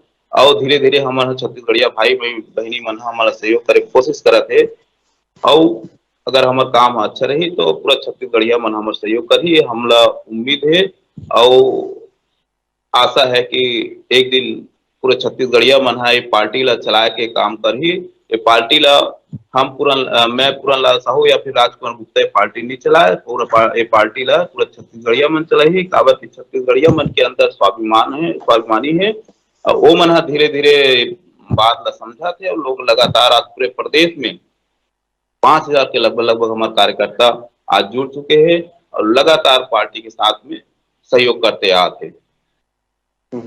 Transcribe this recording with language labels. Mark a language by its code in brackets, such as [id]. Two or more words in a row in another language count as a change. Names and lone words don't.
[hne] और धीरे धीरे हमारे छत्तीसगढ़िया भाई बहनी मन हमारा सहयोग करे के कोशिश करत है। और अगर हमार काम अच्छा रही तो पूरा छत्तीसगढ़िया मन हमार सहयोग कर ही हमला उम्मीद है और आशा है कि एक दिन पूरे छत्तीसगढ़िया मन हा ये पार्टी ला चलाए के काम करही। ये पार्टी ला मैं पूरन लाल साहू या फिर राजकुमार गुप्ता ये पार्टी नहीं चलाए, ये पार्टी ला पूरा छत्तीसगढ़िया मन चलाही। काबर की छत्तीसगढ़िया मन के अंदर स्वाभिमान है, स्वाभिमानी है, और वो मन हा धीरे धीरे बात ला समझा थे, और लोग लगातार आज पूरे प्रदेश में 5,000 के लगभग लगभग हमारे कार्यकर्ता आज जुड़ चुके हैं, और लगातार पार्टी के साथ में सहयोग करते आते। हम्म।